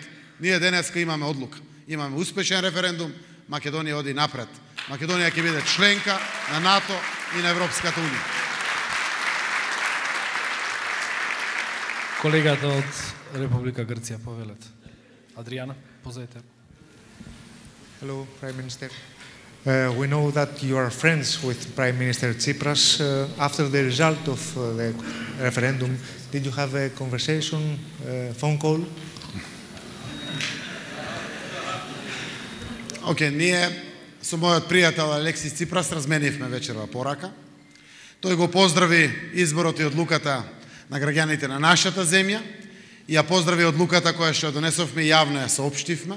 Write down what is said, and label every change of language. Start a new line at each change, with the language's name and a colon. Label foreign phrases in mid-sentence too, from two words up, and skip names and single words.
Macedonian: Ние денеска имаме одлука. Имаме успешен референдум, Македонија оди напред. Македонија ќе биде членка на НАТО и на Европската унија. Колегата од Република Грција, повелете. Адриана, позајте.
English: Hello, Prime Minister. We know that you are friends with Prime Minister Tsipras. After the result of the referendum, did you have a conversation, phone call?
Macedonian: Ние со мојот пријател Алексис Ципрас разменивме вечерва порака. Тој го поздрави изборот и одлуката на граѓаните на нашата земја и ја поздрави одлуката која што донесовме и јавно ја соопштивме.